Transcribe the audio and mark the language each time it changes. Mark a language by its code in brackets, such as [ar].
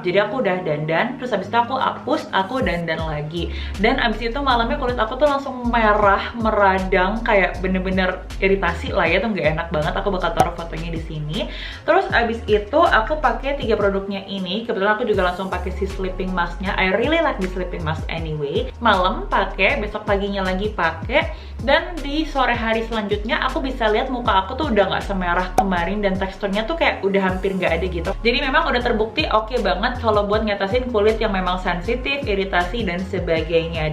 [id] Jadi aku udah dandan, terus habis itu aku hapus, aku dandan lagi. Dan abis itu malamnya kulit aku tuh langsung merah, meradang, kayak bener-bener iritasi lah ya, tuh nggak enak banget. Aku bakal taruh fotonya di sini. Terus abis itu aku pakai 3 produknya ini. Kebetulan aku juga langsung pakai si sleeping masknya. [en] I really like the sleeping mask anyway. [id] Malam pakai, besok paginya lagi pakai, dan di sore hari selanjutnya aku bisa lihat muka aku tuh udah nggak semerah kemarin dan teksturnya tuh kayak udah hampir nggak ada gitu. Jadi memang udah terbukti oke banget kalau buat ngatasin kulit yang memang sensitif, iritasi, dan sebagainya.